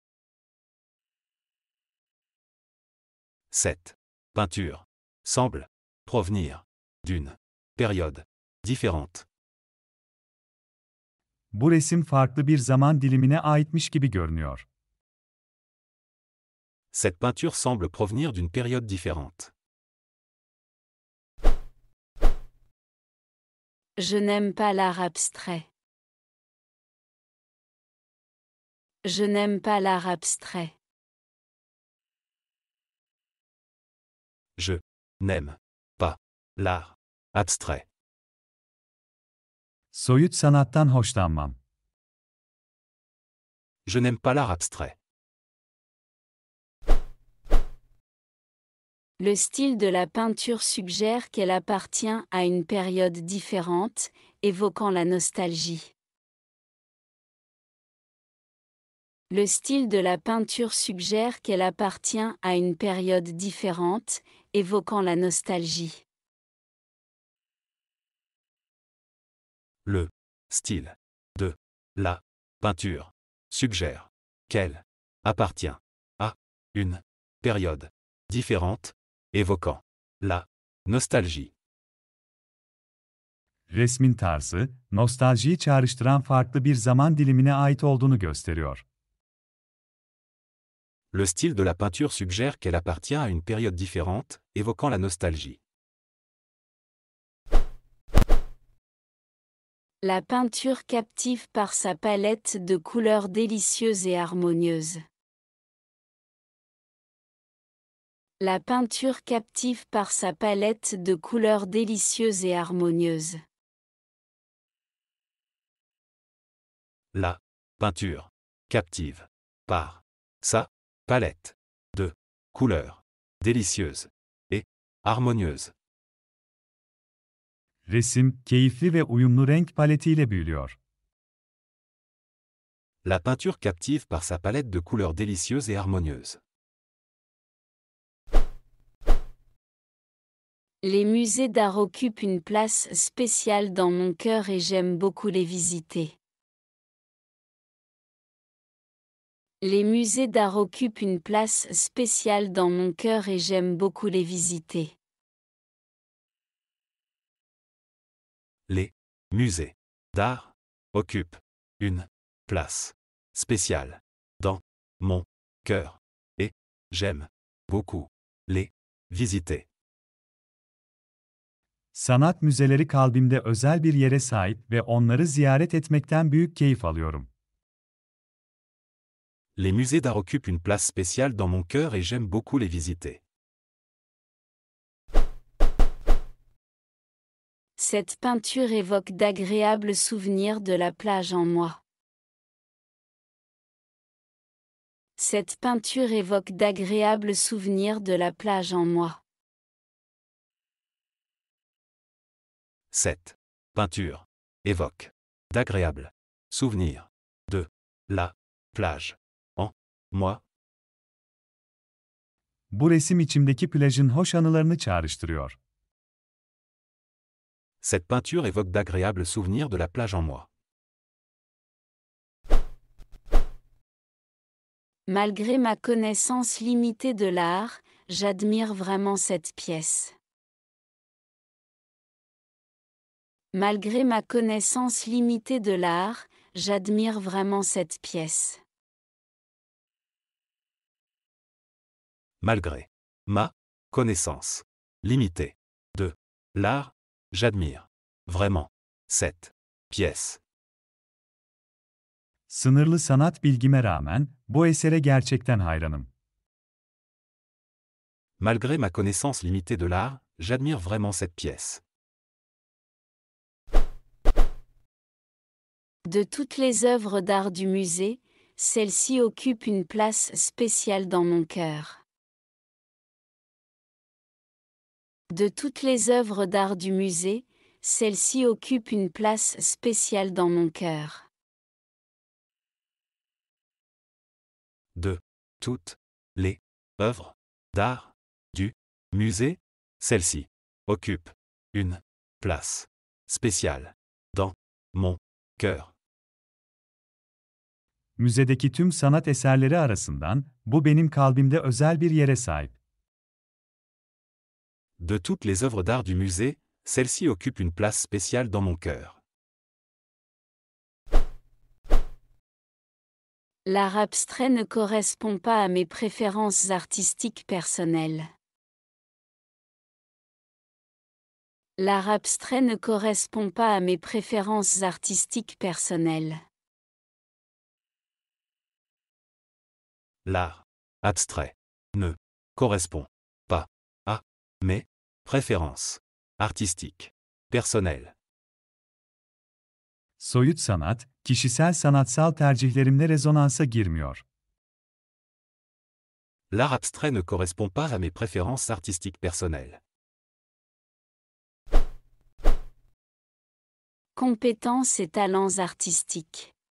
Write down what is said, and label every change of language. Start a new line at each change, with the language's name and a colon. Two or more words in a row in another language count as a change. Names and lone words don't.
French: Cette peinture semble provenir d'une période différente.
Turkish: Bu resim farklı bir zaman dilimine aitmiş gibi görünüyor.
French: Cette peinture semble provenir d'une période différente. Je n'aime pas l'art abstrait. Je n'aime pas l'art abstrait. Je n'aime pas l'art abstrait.
Turkish: Soyut sanattan hoşlanmam.
French: Je n'aime pas l'art abstrait. Le style de la peinture suggère qu'elle appartient à une période différente, évoquant la nostalgie. Le style de la peinture suggère qu'elle appartient à une période différente, évoquant la nostalgie. Le style de la peinture suggère qu'elle appartient à une période différente, évoquant la nostalgie.
Turkish: Resmin tarzı, nostaljiyi çağrıştıran farklı bir zaman dilimine ait olduğunu gösteriyor.
French: Le style de la peinture suggère qu'elle appartient à une période différente, évoquant la nostalgie. La peinture captive par sa palette de couleurs délicieuses et harmonieuses. La peinture captive par sa palette de couleurs délicieuses et harmonieuses. La peinture captive par sa palette de couleurs délicieuses et harmonieuses.
Turkish: Resim, keyifli ve uyumlu renk paletiyle büyülüyor.
French: La peinture captive par sa palette de couleurs délicieuses et harmonieuses. Les musées d'art occupent une place spéciale dans mon cœur et j'aime beaucoup les visiter. Les musées d'art occupent une place spéciale dans mon cœur et j'aime beaucoup les visiter. Les musées d'art occupent une place spéciale dans mon cœur et j'aime beaucoup les visiter.
Turkish: Sanat müzeleri kalbimde özel bir yere sahip ve onları ziyaret etmekten büyük keyif alıyorum.
French: Les musées d'art occupent une place spéciale dans mon cœur et j'aime beaucoup les visiter. Cette peinture évoque d'agréables souvenirs de la plage en moi. Cette peinture évoque d'agréables souvenirs de la plage en moi. Cette peinture évoque d'agréables souvenirs de la plage en moi.
Turkish: Bu resim içimdeki plajın hoş anılarını çağrıştırıyor.
French: Cette peinture évoque d'agréables souvenirs de la plage en moi. Malgré ma connaissance limitée de l'art, j'admire vraiment cette pièce. Malgré ma connaissance limitée de l'art, j'admire vraiment cette pièce. Malgré ma connaissance limitée de l'art, j'admire vraiment cette pièce.
Turkish: Sınırlı sanat bilgime rağmen, bu esere gerçekten hayranım.
French: Malgré ma connaissance limitée de l'art, j'admire vraiment cette pièce. De toutes les œuvres d'art du musée, celle-ci occupe une place spéciale dans mon cœur. De toutes les œuvres d'art du musée, celle-ci occupe une place spéciale dans mon cœur. De toutes les œuvres d'art du musée, celle-ci occupe une place spéciale dans mon cœur.
Turkish: Müzedeki tüm sanat eserleri arasından, bu benim kalbimde özel bir yere sahip.
French: De toutes les œuvres d'art du musée, celle-ci occupe une place spéciale dans mon cœur. L'art abstrait ne correspond pas à mes préférences artistiques personnelles. L'art abstrait ne correspond pas à mes préférences artistiques personnelles. L'art abstrait ne correspond pas à mes préférences artistiques personnelles.
Turkish: Soyut sanat, kişisel sanatsal tercihlerimle rezonansa girmiyor.
French: L'art abstrait ne correspond pas à mes préférences artistiques personnelles. Compétences et talents artistiques.